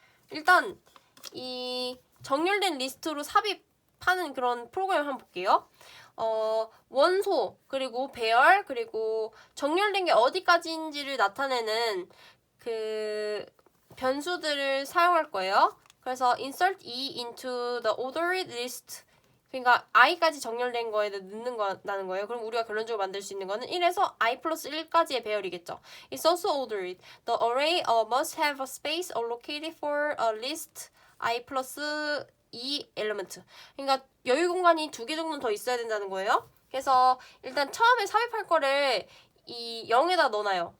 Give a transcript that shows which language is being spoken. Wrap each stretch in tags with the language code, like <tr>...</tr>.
<ko>일단 이 정렬된 리스트로 삽입하는 그런 프로그램 한번 볼게요. 원소, 그리고 배열, 그리고 정렬된 게 어디까지인지를 나타내는 그 변수들을 사용할 거예요. 그래서</ko> <en>insert e into the ordered list.</en> <ko>그러니까 i까지 정렬된 거에 넣는다는 거예요. 그럼 우리가 결론적으로 만들 수 있는 거는 1에서 i 플러스 1까지의 배열이겠죠.</ko> <en>It's also ordered. The array must have a space allocated for a list i</en> <ko>플러스</ko> <en>2 element.</en> <ko>그러니까 여유 공간이 2개 정도는 더 있어야 된다는 거예요. 그래서 일단 처음에 삽입할 거를 이 0에다 넣어놔요.</ko>